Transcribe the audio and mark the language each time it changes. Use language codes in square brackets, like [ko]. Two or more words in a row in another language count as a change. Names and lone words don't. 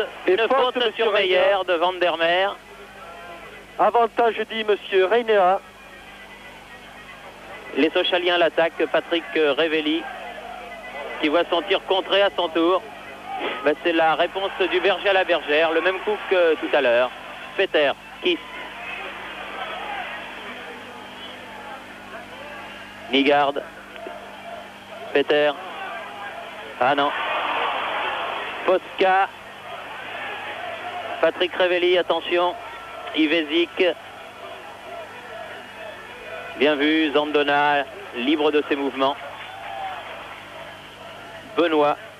[fr] Une faute sur Meyer de Van der Meer. Avantage, dit monsieur Reinera. Les Sochaliens l'attaquent. Patrick Revelli qui voit son tir contré à son tour. Ben, c'est la réponse du berger à la bergère. Le même coup que tout à l'heure. Peter, Kist. Nygard. Peter. Ah non. Posca. Patrick Revelli, attention. Ivesic. Bien vu, Zandona, libre de ses mouvements. Benoît.